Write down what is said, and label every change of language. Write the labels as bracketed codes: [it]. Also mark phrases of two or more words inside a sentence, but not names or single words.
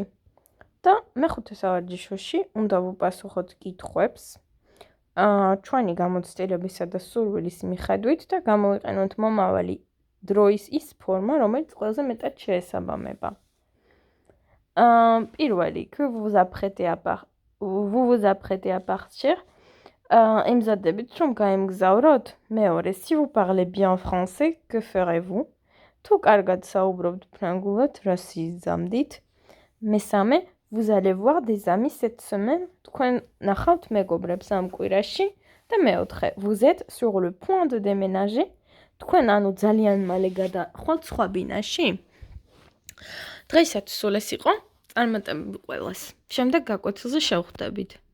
[ka] და მეხუთე სავარჯიშოში უნდა ვუპასუხოთ კითხვებს ჩვენი გამოცდილებისა და სურვილის მიხედვით და გამოვიყენოთ მომავალი დროის ის ფორმა, რომელიც ყველაზე მეტად შეესაბამება. პირველი, [fr] vous vous apprêtez à partir. [ka] ემზადებით რომ გაემგზავროთ? მეორე, [fr] si vous parlez bien français, que ferez-vous? [ka] თუ კარგად საუბრობთ ფრანგულად, რა სიზამდით? მესამე, [fr] vous allez voir des amis cette semaine. [ka] თქვენ ნახავთ მეგობრებს ამ კვირაში და მეოთხე, [fr] vous êtes sur le point de déménager. [ka] თქვენ ანუ ძალიან მალე გადახვალთ სხვა ბინაში? დღეისათვის სულ ეს იყო. წარმატებები ყველას. შემდეგ გაკვეთილზე შევხვდებით.